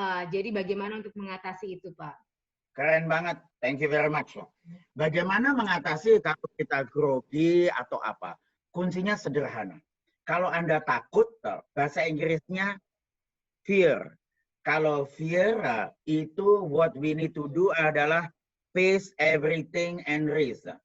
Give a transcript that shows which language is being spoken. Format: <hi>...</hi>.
<id>Jadi bagaimana untuk mengatasi itu, Pak? Keren banget,</id> <en>thank you very much.</en> <id>Bagaimana mengatasi kalau kita grogi atau apa? Kuncinya sederhana. Kalau Anda takut, bahasa Inggrisnya fear. Kalau</id> <en>fear</en> <id>itu</id> <en>what we need to do</en> <id>adalah</id> <en>face everything and risk.</en>